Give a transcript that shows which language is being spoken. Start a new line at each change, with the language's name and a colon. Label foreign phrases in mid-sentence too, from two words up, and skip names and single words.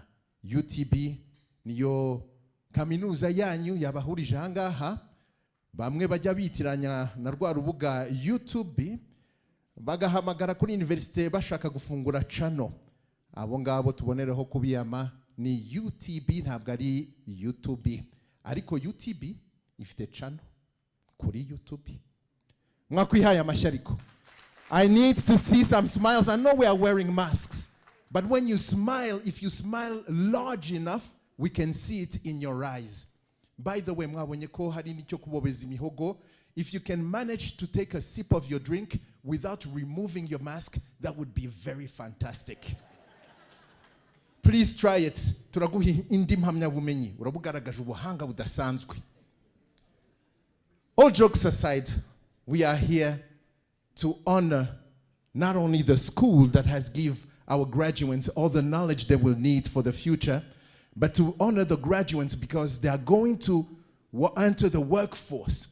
Kinyarwanda: UTB niyo kaminuza yanyu yabahurije ahangaha, bamwe bajya bitiranya na rwa rubuga UTB bagahamagara kuri university bashaka gufungura channel. Abo ngabo tubonereho kubiyama ni UTB, ntabwo ari UTB, ariko UTB ifite channel kuri UTB. Mwakwihaye amashyariko.
English: I need to see some smiles. I know we are wearing masks, but when you smile, if you smile large enough, we can see it in your eyes. By the way,
Kinyarwanda: mwabonye ko hari nicyo kubobeza imihogo.
English: If you can manage to take a sip of your drink without removing your mask, that would be very fantastic. Please try it.
Kinyarwanda: Turaguhi indi mpamya bumenyi. Urabugaragaje ubuhanga budasanzwe.
English: All jokes aside, we are here to honor not only the school that has give our graduates all the knowledge they will need for the future, but to honor the graduates because they are going to enter the workforce.